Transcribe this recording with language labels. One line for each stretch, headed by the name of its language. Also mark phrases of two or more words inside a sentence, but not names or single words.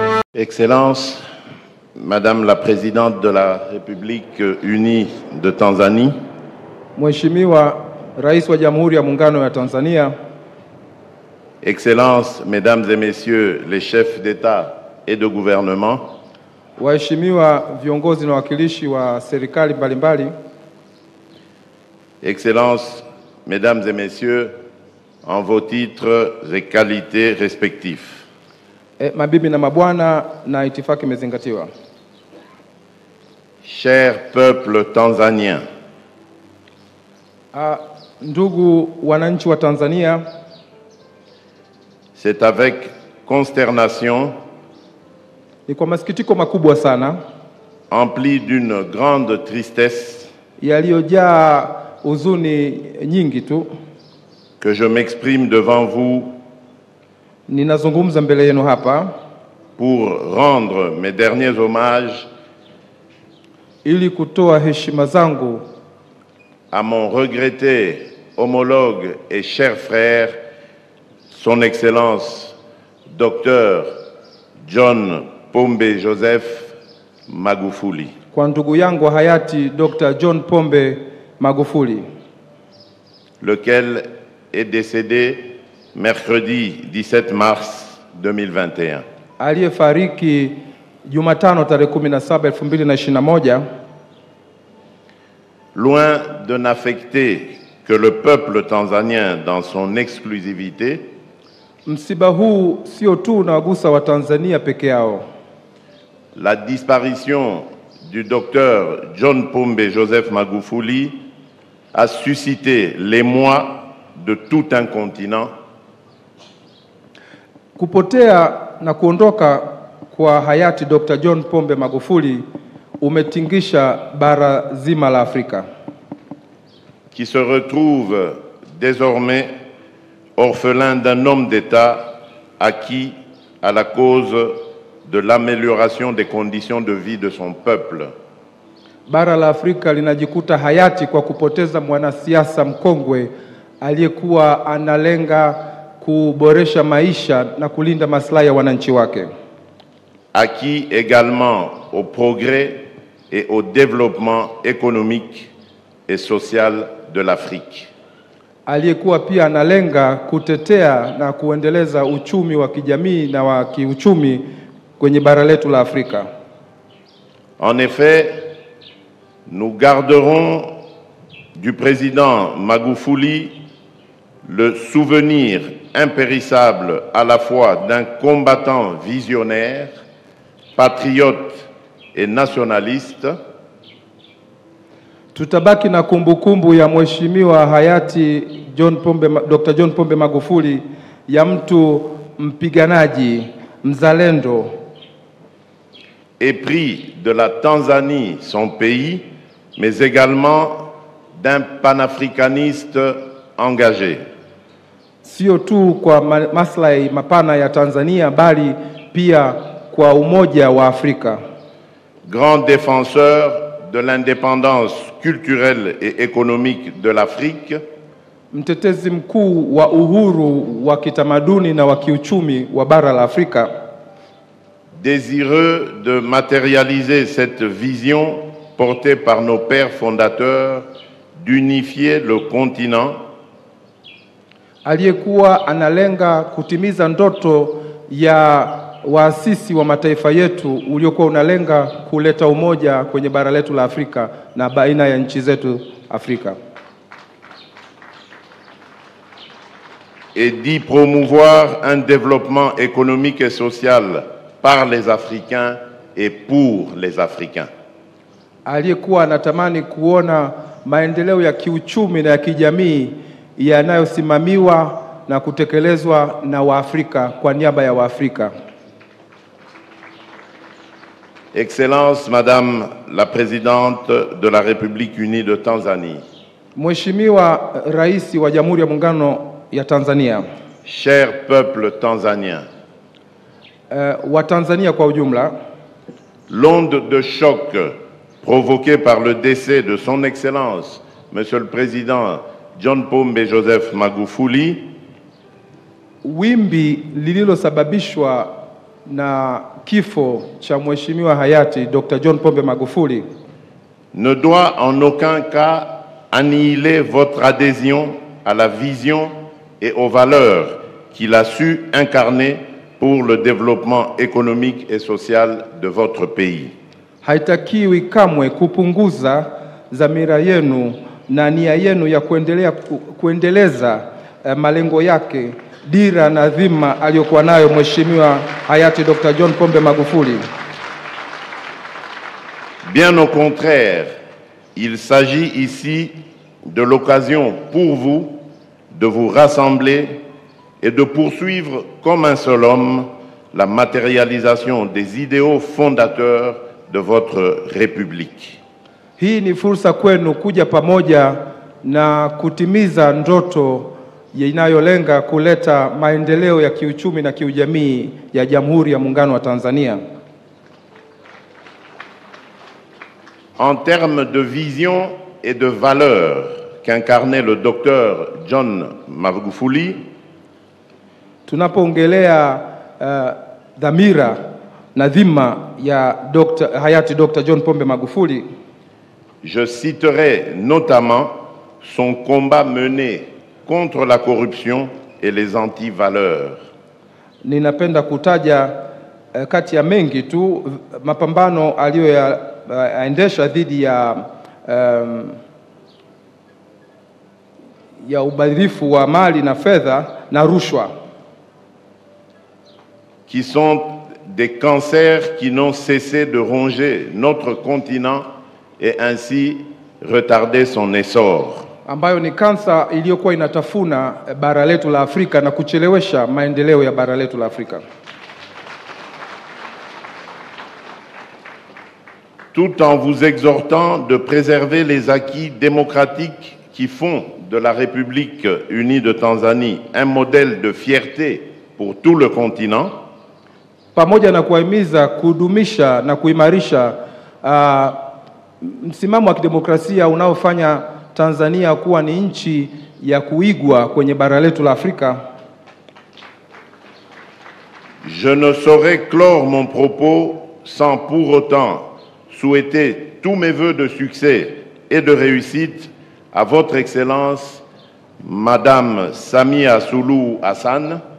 French: Excellence, Madame la Présidente de la République Unie de Tanzanie,
Swahili: Mheshimiwa Rais wa Jamhuri ya Muungano ya Tanzania,
French: Excellences, Mesdames et Messieurs les chefs d'État et de gouvernement,
Swahili: waheshimiwa viongozi na wakilishi wa serikali mbalimbali,
French: Excellences, Mesdames et Messieurs, en vos titres et qualités respectifs.
Swahili: Mabibi na mabwana, na itifaki imezingatiwa.
French: Cher peuple tanzanien,
Swahili: Ndugu wananchi wa Tanzania,
French: c'est avec consternation,
Swahili: ni kwa masikitiko makubwa sana,
French: empli d'une grande tristesse,
Swahili: yaliyojaa huzuni nyingi tu,
French: que je m'exprime devant vous
Swahili: ninazungumza mbele yenu hapa
French: pour rendre mes derniers hommages
Swahili: ili kutoa heshima zangu
French: à mon regretté homologue et cher frère, Son Excellence Dr John Pombe Joseph Magufuli.
Swahili: Kwa ndugu yangu hayati Dr. John Pombe Magufuli,
French: lequel est décédé mercredi 17 mars 2021.
Swahili: aliyefariki Jumatano tarehe 17 2021,
French: loin de n'affecter que le peuple tanzanien dans son exclusivité,
Swahili: msiba huu sio tu unawagusa wa Tanzania peke yao.
French: la disparition du docteur John Pombe Joseph Magufuli a suscité l'émoi de tout un continent.
Swahili: Kupotea na kuondoka kwa hayati Dr. John Pombe Magufuli umetingisha bara zima la Afrika,
French: qui se retrouve désormais orphelin d'un homme d'État acquis à la cause de l'amélioration des conditions de vie de son peuple.
Swahili: Bara la Afrika linajikuta hayati kwa kupoteza mwanasiasa mkongwe aliyekuwa analenga kuboresha maisha na kulinda maslahi ya wananchi wake.
French: Acquis également au progrès et au développement économique et social de l'Afrique.
Swahili: Aliyekuwa pia analenga kutetea na kuendeleza uchumi wa kijamii na wa kiuchumi kwenye bara letu la Afrika.
French: En effet, nous garderons du président Magufuli le souvenir impérissable à la fois d'un combattant visionnaire, patriote et nationaliste.
Swahili: Tutabaki na kumbukumbu ya mheshimiwa hayati Dr. John Pombe Magufuli ya mtu mpiganaji, mzalendo,
French: épris de la Tanzanie, son pays, mais également d'un panafricaniste engagé.
Swahili: Sio tu kwa maslahi mapana ya Tanzania bali pia kwa umoja wa Afrika.
French: Grand défenseur de l'indépendance culturelle et économique de l'Afrique,
Swahili: mtetezi mkuu wa uhuru wa kitamaduni na wa kiuchumi wa bara la Afrika,
French: désireux de matérialiser cette vision portée par nos pères fondateurs d'unifier le continent,
Swahili: aliyekuwa analenga kutimiza ndoto ya waasisi wa mataifa yetu uliokuwa unalenga kuleta umoja kwenye bara letu la Afrika na baina ya nchi zetu Afrika,
French: et d'y promouvoir un développement économique et social par les Africains et pour les Africains.
Swahili: aliyekuwa anatamani kuona maendeleo ya kiuchumi na ya kijamii yanayosimamiwa na kutekelezwa na Waafrika kwa niaba ya Waafrika.
French: Excellence, Madame la Présidente de la République Unie de Tanzanie,
Swahili: Mheshimiwa Rais wa Jamhuri ya Muungano ya Tanzania,
French: cher peuple tanzanien,
Swahili: wa Tanzania kwa ujumla,
French: l'onde de choc provoquée par le décès de Son Excellence, Monsieur le Président John Pombe Joseph Magufuli,
Swahili: wimbi lililosababishwa na kifo cha Mheshimiwa hayati Dr. John Pombe Magufuli
French: ne doit en aucun cas annihiler votre adhésion à la vision et aux valeurs qu'il a su incarner pour le développement économique et social de votre pays.
Swahili: Haitakiwi kamwe kupunguza dhamira yenu na nia yenu ya kuendeleza malengo yake, dira na dhima aliyokuwa nayo Mheshimiwa hayati Dr. John Pombe Magufuli.
French: Bien au contraire, il s'agit ici de l'occasion pour vous de vous rassembler et de poursuivre comme un seul homme la matérialisation des idéaux fondateurs de votre République.
Swahili: Hii ni fursa kwenu kuja pamoja na kutimiza ndoto inayolenga kuleta maendeleo ya kiuchumi na kiujamii ya Jamhuri ya Muungano wa Tanzania.
French: En termes de vision et de valeurs qu'incarnait le docteur John Magufuli,
Swahili: tunapoongelea dhamira na dhima ya hayati Dr. John Pombe Magufuli,
French: je citerai notamment son combat mené contre la corruption et les anti-valeurs.
Swahili: Ninapenda kutaja kati ya mengi tu mapambano aliyoyaendesha dhidi ya ubadhirifu wa mali na fedha na rushwa,
French: qui sont des cancers qui n'ont cessé de ronger notre continent et ainsi retarder son essor.
Swahili: Ambayo ni kansa iliyokuwa inatafuna bara letu la Afrika na kuchelewesha maendeleo ya bara letu la Afrika.
French: Tout en vous exhortant de préserver les acquis démocratiques qui font de la République unie de Tanzanie un modèle de fierté pour tout le continent,
Swahili: pamoja na kuhimiza kudumisha na kuimarisha msimamo wa kidemokrasia unaofanya Tanzania kuwa ni nchi ya kuigwa kwenye bara letu la Afrika.
French: Je ne saurais clore mon propos sans pour autant souhaiter tous mes vœux de succès et de réussite à votre Excellence, Madame Samia Suluhu Hassan.